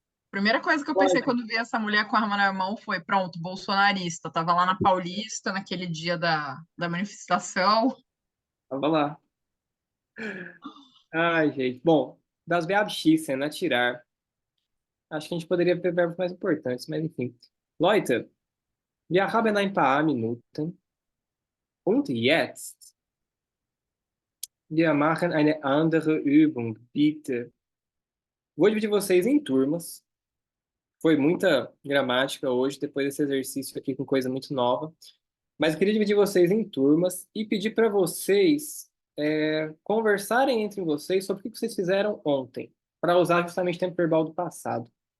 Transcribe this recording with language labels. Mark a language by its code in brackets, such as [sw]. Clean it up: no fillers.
[pt] Primeira coisa que eu pensei quando vi essa mulher com a arma na mão foi, pronto, bolsonarista. Tava lá na Paulista, naquele dia da manifestação. Tava lá. Ai, gente. [de] Bom, das Verben atirar. [pt] Acho que a gente poderia ver verbos mais importantes, mas enfim. [de] Leute, wir haben ein paar Minuten. Und jetzt, wir machen eine andere Übung, bitte. [pt] Vou dividir vocês em turmas. Foi muita gramática hoje, depois desse exercício aqui com coisa muito nova. Mas eu queria dividir vocês em turmas e pedir para vocês conversarem entre vocês sobre o que vocês fizeram ontem, para usar justamente o tempo verbal do passado.